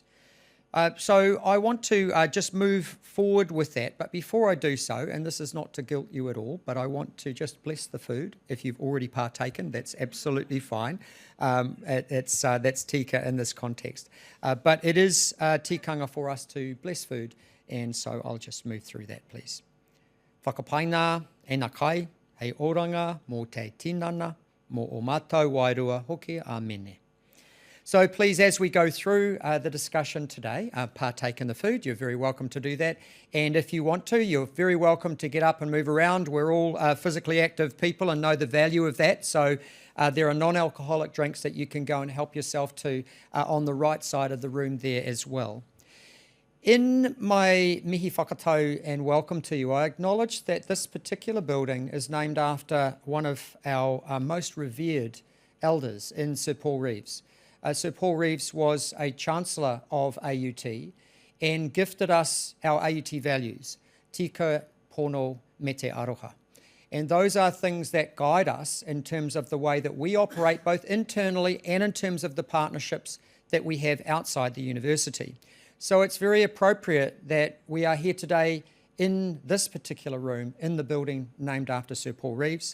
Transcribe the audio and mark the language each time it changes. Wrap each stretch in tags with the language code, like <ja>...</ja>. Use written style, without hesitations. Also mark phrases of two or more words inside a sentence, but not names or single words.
<en>So I want to just move forward with that, but before I do so, and this is not to guilt you at all, but I want to just bless the food. If you've already partaken, that's absolutely fine. That's tika in this context. But it is tikanga for us to bless food, and so I'll just move through that, please.</en> <mi>Whakapaina e nā kai, hei oranga mō te tinana, mō o mātou wairua hoki a mene.</mi> <en>So please, as we go through the discussion today, partake in the food. You're very welcome to do that. And if you want to, you're very welcome to get up and move around. We're all physically active people and know the value of that. So there are non-alcoholic drinks that you can go and help yourself to on the right side of the room there as well. In my</en> <mi>mihi whakatau</mi> <en>and welcome to you, I acknowledge that this particular building is named after one of our most revered elders in Sir Paul Reeves. Sir Paul Reeves was a Chancellor of AUT and gifted us our AUT values,</en> <mi>tika, pono, me te aroha.</mi> <en>And those are things that guide us in terms of the way that we operate both internally and in terms of the partnerships that we have outside the university. So it's very appropriate that we are here today in this particular room, in the building named after Sir Paul Reeves.</en>